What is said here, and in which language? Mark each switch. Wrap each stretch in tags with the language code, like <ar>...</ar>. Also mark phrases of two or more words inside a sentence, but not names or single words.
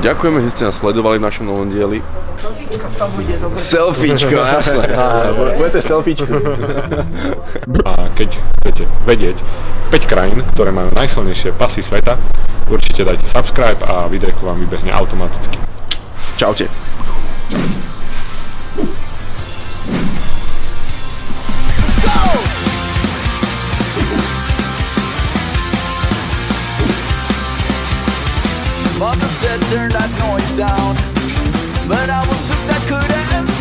<sk>Ďakujeme, že ste nás sledovali v našom novom dieli. Selfiečko v tom bude dobre. Selfiečko, jasné. Budete selfiečko. A keď chcete vedieť 5 krajín, ktoré majú najsilnejšie pasy sveta, určite dajte subscribe a videjko vám vybehne automaticky. Čaute.</sk> <en>Mother said turn that noise down, but I was shook that couldn't stop.</en>